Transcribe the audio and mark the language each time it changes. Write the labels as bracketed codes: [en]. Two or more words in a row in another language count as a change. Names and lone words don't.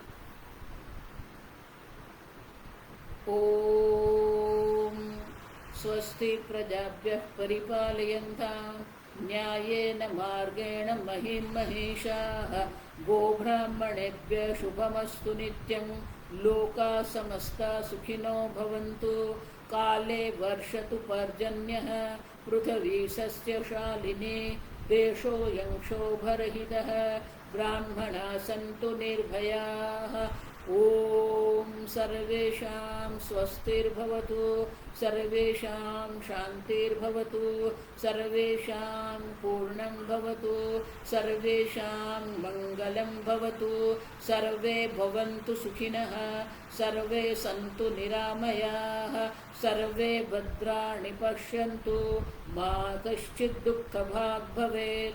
[sa] ઓમ સ્વસ્તિ પ્રજાભ્યઃ પરિપાલયન્તાં ન્યાયેન માર્ગેણ મહિમ્ મહિષાઃ ગોબ્રાહ્મણેભ્યઃ શુભમસ્તુ નિત્યં लोका समस्ता सुखिनो भवन्तु, काले वर्षतु पर्जन्यः, पृथिवी सस्यशालिनी, देशोऽयं क्षोभरहितः, ब्राह्मणाः सन्तु निर्भयाः। ॐ सर्वेषां स्वस्तिर्भवतु, सर्वेषां शान्तिर्भवतु, सर्वेषां पूर्णं भवतु, सर्वेषां मङ्गलं भवतु, सर्वे भवन्तु सुखिनः, सर्वे सन्तु निरामयाः, सर्वे भद्राणि पश्यन्तु, मा कश्चित् दुःखभाग् भवेत्।